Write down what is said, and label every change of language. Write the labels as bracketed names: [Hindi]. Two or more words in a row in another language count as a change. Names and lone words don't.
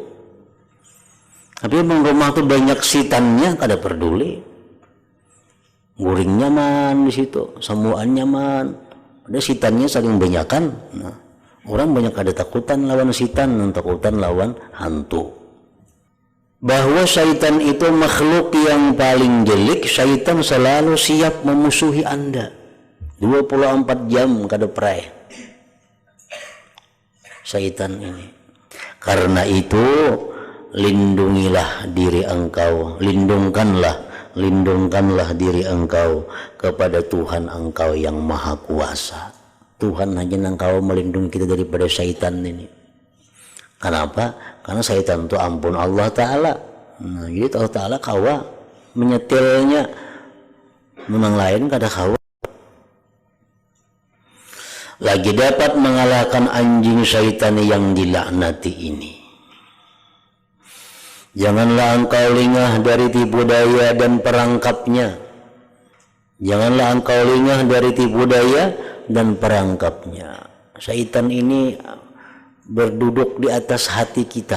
[Banjar] Tapi emang rumah tuh banyak setannya, kada peduli. Guring nyaman di situ, semuaan nyaman. Ada setannya saling banyakan. Nah, orang banyak ada takutan lawan setan dan takutan lawan hantu. [Indonesian] Bahwa syaitan itu makhluk yang paling jelek, syaitan selalu siap memusuhi Anda 24 jam kada pray syaitan ini. Karena itu lindungilah diri engkau, lindungkanlah diri engkau kepada Tuhan engkau yang maha kuasa. Tuhan hanya engkau melindungi kita daripada syaitan ini. Kenapa? Karena syaitan itu ampun Allah Ta'ala. [Banjar] Nah, jadi Allah Ta'ala kawa menyetilnya, memang lain kada kawa. [Indonesian] Lagi dapat mengalahkan anjing syaitan yang dilaknati ini. Janganlah engkau lengah dari tipu daya dan perangkapnya. Janganlah engkau lengah dari tipu daya dan perangkapnya. Syaitan ini berduduk di atas hati kita.